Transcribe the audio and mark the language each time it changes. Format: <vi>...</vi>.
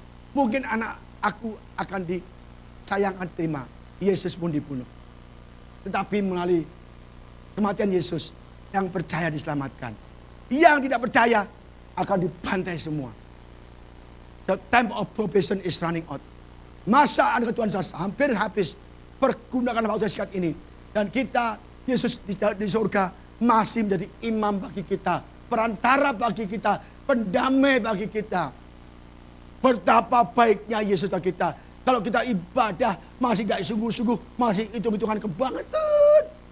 <id>Mungkin anak aku akan disayangkan terima. Yesus pun dibunuh. Tetapi melalui kematian Yesus, yang percaya diselamatkan. Yang tidak percaya akan dibantai semua.</id> <en>The time of probation is running out.</en> <id>Masa anugerah Tuhan sudah hampir habis. Pergunakan waktu singkat ini. Dan kita, Yesus di surga masih menjadi imam bagi kita. Perantara bagi kita. Pendamai bagi kita. Betapa baiknya Yesus bagi kita. Kalau kita ibadah masih gak sungguh-sungguh. Masih hitung-hitungan kebangetan.</id>